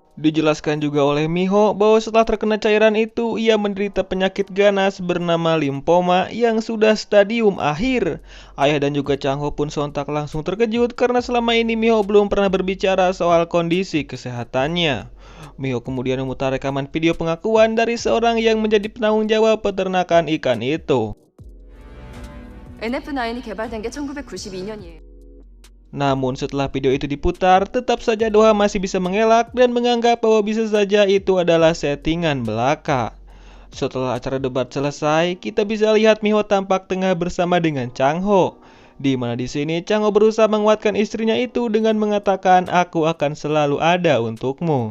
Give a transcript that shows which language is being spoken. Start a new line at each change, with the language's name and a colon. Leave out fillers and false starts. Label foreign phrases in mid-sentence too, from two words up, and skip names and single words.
Indonesian: Dijelaskan juga oleh Miho bahwa setelah terkena cairan itu, ia menderita penyakit ganas bernama limfoma yang sudah stadium akhir. Ayah dan juga Chang-ho pun sontak langsung terkejut karena selama ini Miho belum pernah berbicara soal kondisi kesehatannya. Miho kemudian memutar rekaman video pengakuan dari seorang yang menjadi penanggung jawab peternakan ikan itu.
Korean: NF9이 개발된 게 1992년이에요.
Indonesian: Namun setelah video itu diputar, tetap saja Doha masih bisa mengelak dan menganggap bahwa bisa saja itu adalah settingan belaka. Setelah acara debat selesai, kita bisa lihat Miho tampak tengah bersama dengan Chang-ho. Di mana di sini Chang-ho berusaha menguatkan istrinya itu dengan mengatakan, "Aku akan selalu ada untukmu."